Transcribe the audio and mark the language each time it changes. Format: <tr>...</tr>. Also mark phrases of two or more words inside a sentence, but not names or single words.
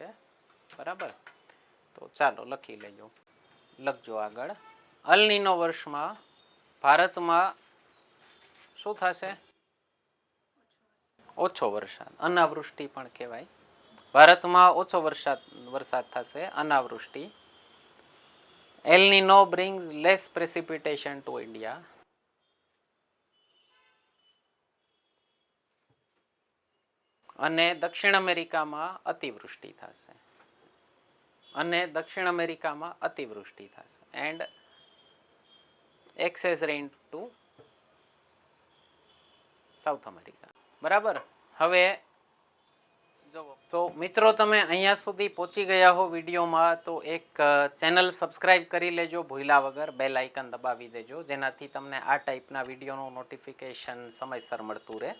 <gu>બરાબર, તો ચાલો લખી લેજો, લખજો આગળ. અલ નીનો વર્ષમાં ભારતમાં શું થશે? ઓછો વરસાદ, અનાવૃષ્ટિ પણ કહેવાય. ભારતમાં ઓછો વરસાદ થશે, અનાવૃષ્ટિ.</gu> <en>એલ નીનો brings less precipitation to India.</en> <gu>અને દક્ષિણ અમેરિકામાં અતિવૃષ્ટિ થશે. અને દક્ષિણ અમેરિકામાં અતિવૃષ્ટિ થશે.</gu> <en>એન્ડ excess rain to સાઉથ અમેરિકા. બરાબર.</en> <gu>હવે તો મિત્રો તમે અહીંયા સુધી પહોંચી ગયા હો વિડીયોમાં, તો એક ચેનલ સબસ્ક્રાઇબ કરી લેજો ભૂલ્યા વગર, બેલ આઇકન દબાવી દેજો, જેનાથી તમને આ ટાઈપના વિડીયોનું નોટિફિકેશન સમયસર મળતું રહે.</gu>